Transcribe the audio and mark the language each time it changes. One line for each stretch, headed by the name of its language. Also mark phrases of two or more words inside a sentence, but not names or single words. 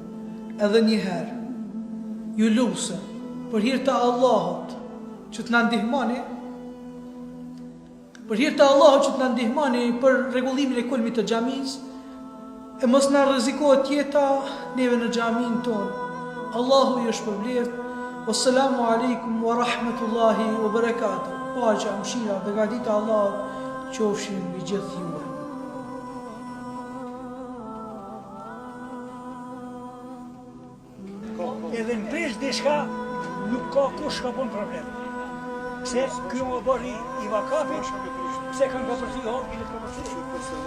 Albanian: Edhe një herë, ju lutem për hir të Allahut që të na ndihmoni, për hir të Allahut që të na ndihmoni për rregullimin e kulmit të xhamisë, e mos na rrezikohet jeta neve në xhamin tonë. Allahu ju shpërblet.
Arabic: والسلام عليكم ورحمة الله وبركاته.
Albanian: Paqja, mëshira, begatita e Allahut qofshin mbi gjithë juve. Edhe në prish diçka nuk ka kush ka bon problem. Pse ky më bëri i vakafit, pse kanë ka përthi hon, i ka përthi.